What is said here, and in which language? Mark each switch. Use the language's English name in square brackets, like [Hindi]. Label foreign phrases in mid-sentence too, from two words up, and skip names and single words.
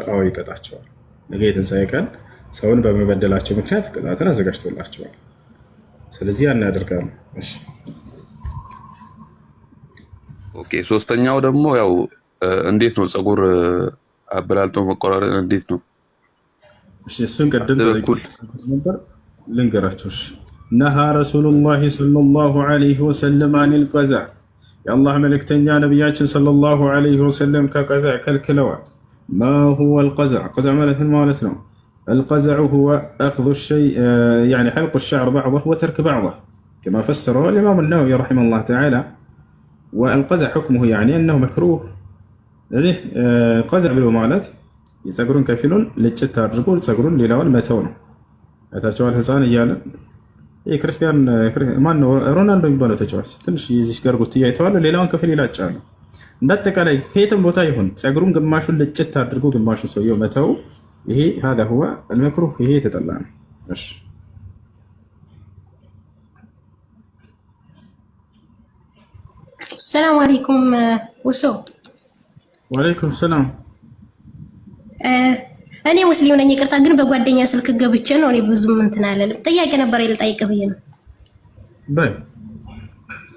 [Amharic] አዎ ይቀጣቸዋል። ነገ የትንሣኤ ቀን ሰውን በመበደላቸው ምክንያት ቅጣትን አዘጋጅቶላቸዋል። ስለዚህ ያን ያደርጋሉ። እሺ ኦኬ። ሶስተኛው ደግሞ ያው እንዴት ነው ፀጉር አበላልጦ መቆራረጥ እንዴት ነው? እሺ እሱን ቀደም ነበር ልንገራችሁ። [Arabic] نهى رسول الله صلى الله عليه وسلم عن القزع፣ [Amharic] የአላህ መልእክተኛ ነቢያችን [Arabic] صلى الله عليه وسلم [Amharic] ከቀዛ ከልክለዋል። [Arabic] ما هو القزع؟ قزع [Amharic] ማለት ነው። [Arabic] القزع هو أخذ الشيء يعني حلق الشعر بعضه وترك بعضه كما فسره الإمام النووي رحمه الله تعالى. والقزع حكمه يعني أنه مكروه. [Amharic] لذلك قزع ብሎ ማለት የፀጉሩን ከፊሉን ልጭት አድርጎ ፀጉሩን ሌላውን መተው ነው። አይታችኋል ህፃን እያለ የክርስቲያን ማን ነው ሮናልዶ የሚባለው ተጫዋች ትንሽ ይዚሽ ጋር ጉት ያይተዋል ሌላውን ከፊል ይላጫሉ። እንዳጠቃላይ ከየትም ቦታ ይሁን ፀጉሩን ግማሹን ልጭት አድርጎ ግማሹን ሰውየው መተው ይሄ [Arabic] هذا هو المكروه [Amharic] ይሄ የተጠላ ነው። እሺ [Arabic] سلام عليكم ወሶ وعليكم سلام። [Amharic] እኔ ሙስሊም ነኝ፣ ይቅርታ ግን በጓደኛ ስልክ ገብቼ ነው። እኔ ብዙም እንትን አለልም። ጥያቄ ነበር ልጠይቅህ ብዬ ነው።